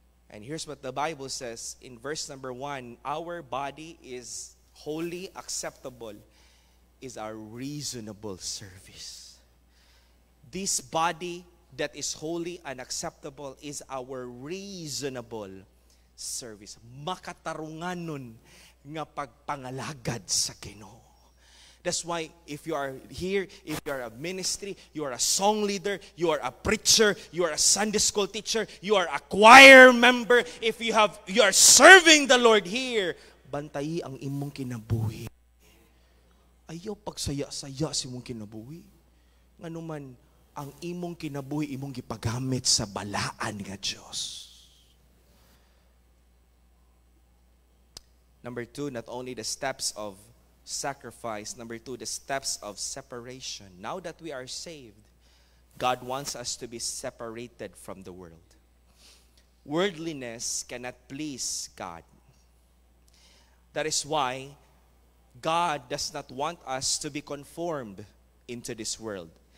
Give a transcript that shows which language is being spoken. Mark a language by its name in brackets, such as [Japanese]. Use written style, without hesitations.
[English] And here's what the Bible says in verse number 1, our body is holy, acceptable, is our reasonable service. This body that is holy and acceptable is our reasonable service. [Cebuano] Makatarunganon nga pagpangalagad sa Ginoo. [English] That's why if you are here, if you are a ministry, you are a song leader, you are a preacher, you are a Sunday school teacher, you are a choir member, if you are serving the Lord here, [Cebuano] bantayi ang imong kinabuhi. Ayaw pagsaya-saya si imong kinabuhi. Nganuman ang imong kinabuhi imong gipagamit sa balaan nga Dios. [English] Number 2, not only the steps of sacrifice. Number 2, the steps of separation. Now that we are saved, God wants us to be separated from the world. Worldliness cannot please God. That is why God does not want us to be conformed into this world.